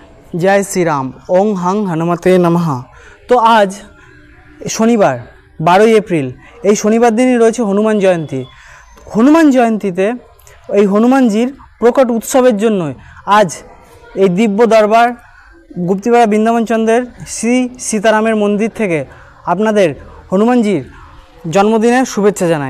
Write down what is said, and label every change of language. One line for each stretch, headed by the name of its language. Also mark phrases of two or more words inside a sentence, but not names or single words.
Hindi: जय श्री राम।
Sanskrit: ओं हं हनुमते नमः।
Hindi: तो आज शनिवार 12 एप्रिल
Bangla: এই শনিবার দিনই রয়েছে হনুমান জয়ন্তী। হনুমান জয়ন্তীতে এই হনুমানজির প্রকট উৎসবের জন্য আজ এই দিব্য দরবার গুপ্তিপাড়া বৃন্দাবন চন্দ্রের শ্রী সীতারামের মন্দির থেকে আপনাদের হনুমানজির জন্মদিনের শুভেচ্ছা জানাই।